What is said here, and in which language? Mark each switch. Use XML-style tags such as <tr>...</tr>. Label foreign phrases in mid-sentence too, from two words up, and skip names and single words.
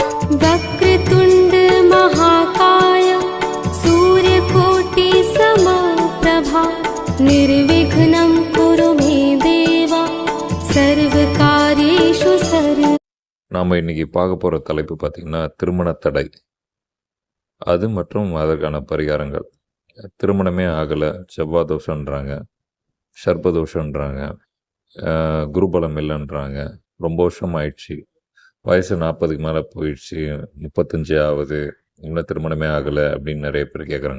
<sa>वक्रतुण्ड महाकाय सूर्यकोटि समप्रभा निर्विघ्नं कुरु मे देव सर्वकार्येषु सर्व.</sa> <ta>நாம் இன்னைக்கு பார்க்க போகிற தலைப்பு பார்த்திங்கன்னா திருமண தடை, அது மற்றும் அதற்கான பரிகாரங்கள். திருமணமே ஆகலை, செவ்வாய் தோஷன்றாங்க, சர்ப்பதோஷன்றாங்க, குருபலம் இல்லைன்றாங்க, ரொம்ப வருஷம் ஆயிடுச்சு, வயசு 40க்கு மேலே போயிடுச்சு, 35 ஆகுது, இன்னும் திருமணமே ஆகலை அப்படின்னு நிறைய பேர் கேட்குறாங்க.</ta>